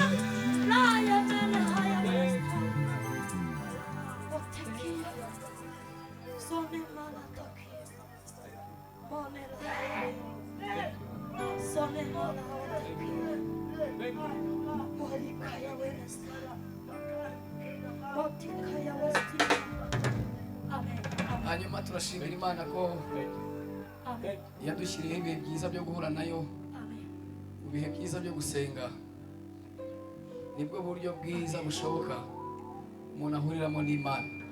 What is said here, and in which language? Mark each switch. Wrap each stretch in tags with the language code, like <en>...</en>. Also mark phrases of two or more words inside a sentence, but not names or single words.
<rw>Laya mene haya wasta. Otekia. Sone mala tokia. Mone la haya. Sone mala otekia. Molikaya westa. Motikaya westi. Amen. Amen. hanyuma turashimira Imana ko Amen. yadushyiriyeho ibihe byiza byo guhura nayo, Amen. mu bihe byiza byo gusenga. Nibwo buryo bwiza bushoboka umuntu ahuriramo n'Imana.</rw>